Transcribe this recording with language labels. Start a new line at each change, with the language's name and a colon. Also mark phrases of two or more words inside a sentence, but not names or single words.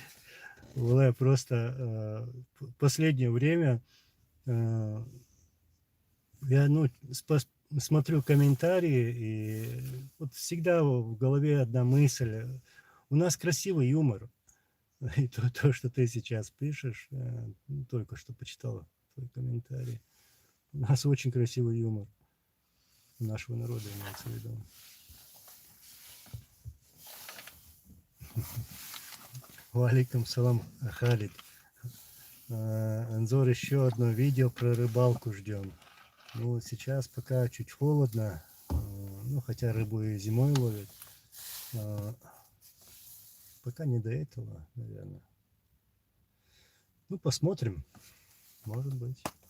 Russian: Просто последнее время я смотрю комментарии, и вот всегда в голове одна мысль. У нас красивый юмор. И то, что ты сейчас пишешь, только что почитал твой комментарий. У нас очень красивый юмор. У нашего народа имеется в виду.
Arabic: وعليكم السلام، Халид.
Russian: Анзор, еще одно видео про рыбалку ждем. Ну, сейчас пока чуть холодно, ну, хотя рыбу и зимой ловят. Пока не до этого, наверное. Ну, посмотрим. Может быть.